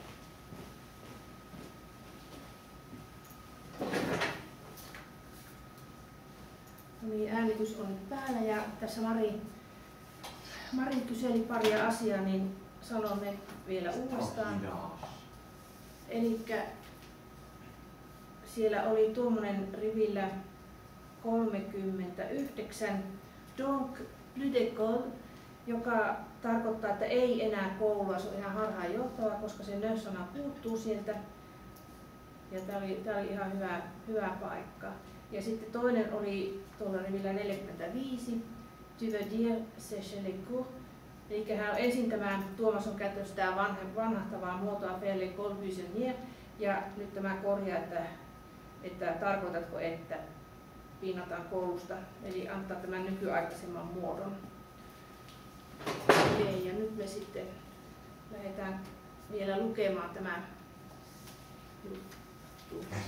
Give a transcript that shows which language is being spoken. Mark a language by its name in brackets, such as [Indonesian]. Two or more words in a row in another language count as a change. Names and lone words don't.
[Finnish] No niin, äänitys on nyt päällä ja tässä Mari kyseli paria asiaa, niin sanon ne vielä uudestaan. Elikkä siellä oli tuommoinen rivillä 39 [French] donc plus d'école, [Finnish] joka tarkoittaa, että ei enää koulua, se on ihan harhaanjohtava, koska se nö-sana puuttuu sieltä. Ja tämä oli ihan hyvä paikka. Ja sitten toinen oli tuolla rivillä 45, [French] tu veux dire sécher les cours. [Finnish] Eli ensin tämä Tuomas on käyttänyt sitä vanhahtavaa muotoa [French] faire l'école buissonnière, [Finnish] ja nyt tämä korjaa, että tarkoitatko, että pinnataan koulusta, eli antaa tämän nykyaikaisemman muodon. Okei, ja nyt me sitten lähdetään vielä lukemaan tämä juttu.